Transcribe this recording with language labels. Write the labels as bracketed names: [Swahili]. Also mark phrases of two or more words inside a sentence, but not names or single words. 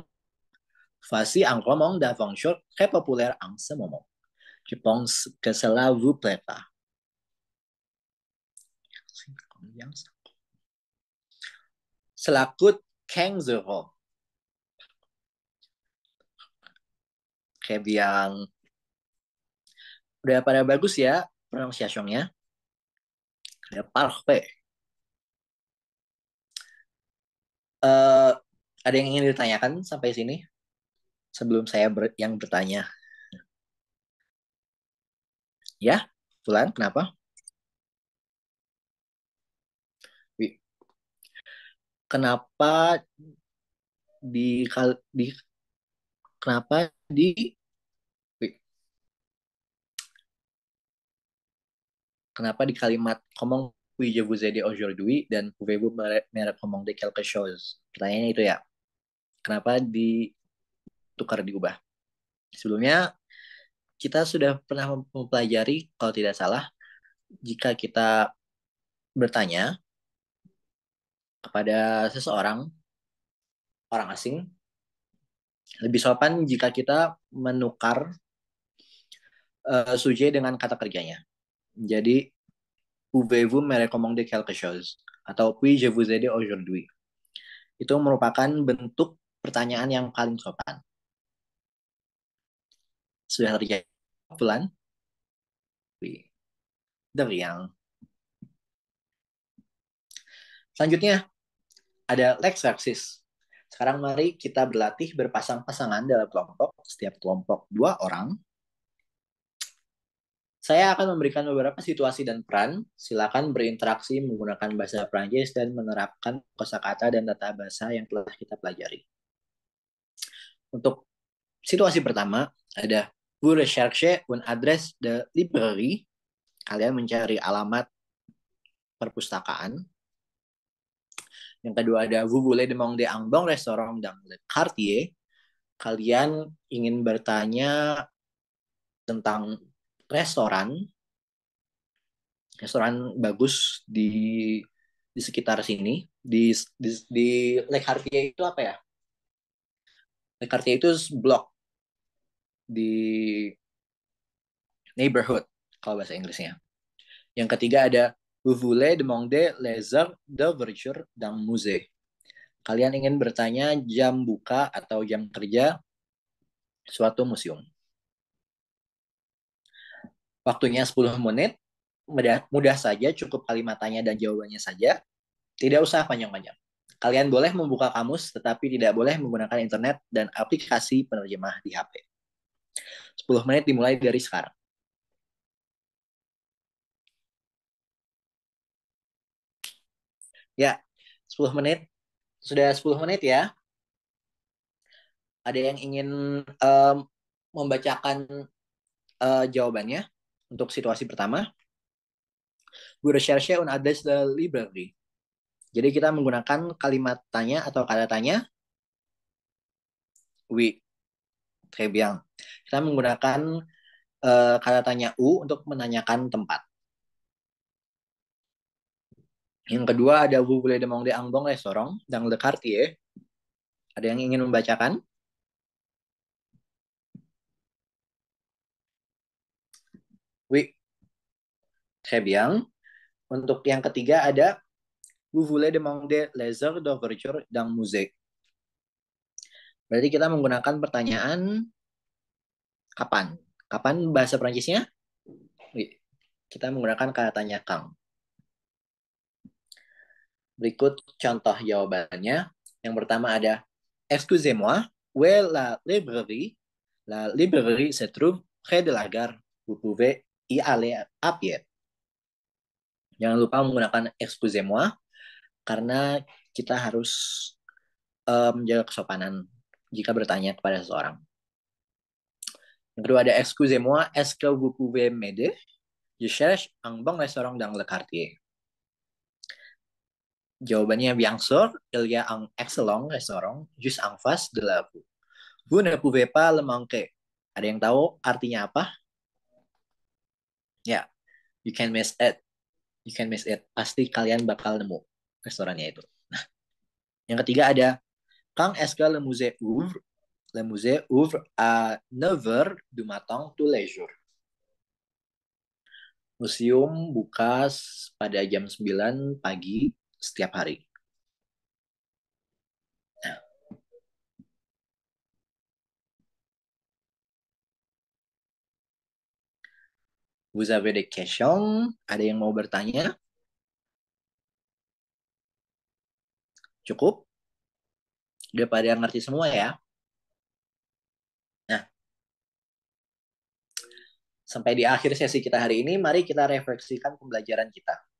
[French] Voici un roman d'aventure très populaire en ce moment. Je pense que cela vous plaira. Cela coûte 15 euros. Très bien. [Indonesian] Udah pada bagus ya pronunciation-nya? Udah parfait. Ada yang ingin ditanyakan sampai sini? Sebelum saya yang bertanya. Ya, Fulan, kenapa? Kenapa di, di kenapa di kenapa di kalimat [French] comment puis-je vous aider aujourd'hui [Indonesian] dan [French] pouvez-vous me recommander quelque chose? [Indonesian] Pertanyaannya itu ya. Kenapa ditukar diubah? Sebelumnya kita sudah pernah mempelajari, kalau tidak salah, jika kita bertanya kepada seseorang, orang asing, lebih sopan jika kita menukar sujet dengan kata kerjanya. Jadi, [French] pouvez-vous me recommander quelque chose? Atau puis-je vous aider aujourd'hui? [Indonesian] Itu merupakan bentuk pertanyaan yang paling sopan. Sudah terjadi bulan? Dari yang selanjutnya ada l'exercice. Sekarang mari kita berlatih berpasang-pasangan dalam kelompok. Setiap kelompok 2 orang. Saya akan memberikan beberapa situasi dan peran. Silakan berinteraksi menggunakan bahasa Prancis dan menerapkan kosakata dan tata bahasa yang telah kita pelajari. Untuk situasi pertama, ada [French] vous recherchez une adresse de librairie. [Indonesian] Kalian mencari alamat perpustakaan. Yang kedua ada [French] vous voulez demander un bon restaurant dans le quartier. [Indonesian] Kalian ingin bertanya tentang restoran bagus di sekitar sini. Di Le Quartier itu apa ya? Le Quartier itu blok di neighborhood. kalau bahasa Inggrisnya. Yang ketiga ada [French] Vous voulez demander les heures d'ouverture d'un musée. [Indonesian] Kalian ingin bertanya jam buka atau jam kerja suatu museum. Waktunya 10 menit, mudah saja, cukup kalimat tanya dan jawabannya saja. Tidak usah panjang-panjang. Kalian boleh membuka kamus, tetapi tidak boleh menggunakan internet dan aplikasi penerjemah di HP. 10 menit dimulai dari sekarang. Ya, 10 menit. Sudah 10 menit ya. Ada yang ingin membacakan jawabannya untuk situasi pertama? [French] Vous recherchez un adresse de librairie. [Indonesian] Jadi kita menggunakan kalimat tanya atau kata tanya. [French] Oui, très bien. [Indonesian] Kita menggunakan kata tanya u untuk menanyakan tempat. Yang kedua ada [French] vous voulez demander un bon restaurant dans le quartier. [Indonesian] Ada yang ingin membacakan? [French] Oui, très bien. [Indonesian] Untuk yang ketiga ada [French] vous voulez demander les heures d'ouverture d'un musée. [Indonesian] Berarti kita menggunakan pertanyaan kapan. Kapan bahasa Perancisnya? Oui. Kita menggunakan kata tanya kang. Berikut contoh jawabannya. Yang pertama ada [French] excusez-moi, où est la librairie? La librairie se trouve près de la gare. Vous pouvez y aller à pied. [Indonesian] Jangan lupa menggunakan excusez-moi karena kita harus menjaga kesopanan jika bertanya kepada seseorang. Yang kedua ada [French] excusez-moi, est-ce que vous pouvez m'aider? Je cherche un bon restaurant dans le quartier. Jawabannya bien sûr, il y a un excellent restaurant juste en face de la rue. Vous ne pouvez pas le manquer. [Indonesian] Ada yang tahu artinya apa? Ya, [English] you can miss it. You can miss it. [Indonesian] Pasti kalian bakal nemu restorannya itu. Nah, yang ketiga ada [French] quand est-ce que le musée ouvre? Le musée ouvre à 9h du matin tous les jours. [Indonesian] Museum buka pada jam 9 pagi setiap hari. Nah, [French] vous avez des questions? [Indonesian] Ada yang mau bertanya? Cukup? Udah pada ngerti semua ya? Nah, sampai di akhir sesi kita hari ini, mari kita refleksikan pembelajaran kita.